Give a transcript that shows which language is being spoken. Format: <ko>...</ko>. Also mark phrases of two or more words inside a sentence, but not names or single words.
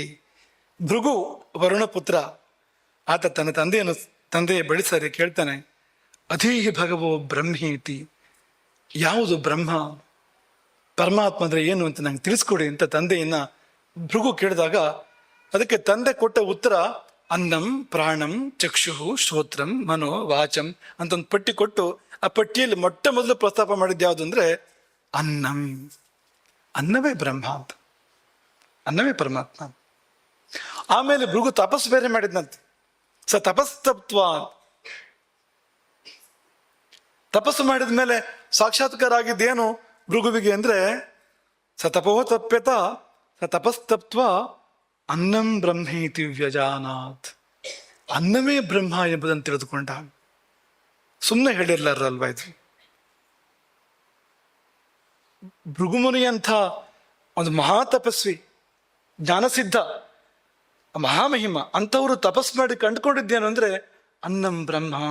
<kn>ಭೃಗು ವರುಣ ಪುತ್ರ, ಆತ ತನ್ನ ತಂದೆಯ ಬಳಿ ಸರಿ ಕೇಳ್ತಾನೆ,</kn> <sa>ಅಧೀಹಿ ಭಗವೋ ಬ್ರಹ್ಮೇತಿ,</sa> <kn>ಯಾವುದು ಬ್ರಹ್ಮ, ಪರಮಾತ್ಮ ಅಂದ್ರೆ ಏನು ಅಂತ ನಂಗೆ ತಿಳಿಸ್ಕೊಡಿ ಅಂತ ತಂದೆಯನ್ನ ಭೃಗು ಕೇಳಿದಾಗ, ಅದಕ್ಕೆ ತಂದೆ ಕೊಟ್ಟ ಉತ್ತರ</kn> <sa>ಅನ್ನಂ ಪ್ರಾಣಂ ಚಕ್ಷು ಶ್ರೋತ್ರಂ ಮನೋ ವಾಚಂ</sa> <kn>ಅಂತ ಒಂದು ಪಟ್ಟಿ ಕೊಟ್ಟು, ಆ ಪಟ್ಟಿಯಲ್ಲಿ ಮೊಟ್ಟ ಮೊದಲು ಪ್ರಸ್ತಾಪ ಮಾಡಿದ್ದು ಯಾವುದು ಅಂದ್ರೆ ಅನ್ನಂ. ಅನ್ನವೇ ಬ್ರಹ್ಮ ಅಂತ, ಅನ್ನವೇ ಪರಮಾತ್ಮ. ಆಮೇಲೆ ಭೃಗು ತಪಸ್ಸು ಬೇರೆ ಮಾಡಿದ್ನಂತೆ. ತಪಸ್ತತ್ವ, ತಪಸ್ಸು ಮಾಡಿದ ಮೇಲೆ ಸಾಕ್ಷಾತ್ಕಾರ ಆಗಿದ್ದೇನು ಭೃಗುವಿಗೆ ಅಂದರೆ</kn> <sa>ಸ ತಪೋ ತಪ್ಯತ ಸ ತಪಸ್ತಪ್ತ್ವ ಅನ್ನಂ ಬ್ರಹ್ಮೇತಿ ವ್ಯಜಾನಾತ್.</sa> <kn>ಅನ್ನವೇ ಬ್ರಹ್ಮ ಎಂಬುದನ್ನು ತಿಳಿದುಕೊಂಡ. ಸುಮ್ಮನೆ ಹೇಳಿರ್ಲಾರಲ್ವಾ ಇದು. ಭೃಗುಮುನಿಯಂಥ ಒಂದು ಮಹಾತಪಸ್ವಿ, ಜ್ಞಾನಸಿದ್ಧ, ಮಹಾಮಹಿಮ ಅಂಥವರು ತಪಸ್ ಮಾಡಿ ಕಂಡುಕೊಂಡಿದ್ದೇನು ಅಂದ್ರೆ</kn> <sa>ಅನ್ನಂ ಬ್ರಹ್ಮ.</sa>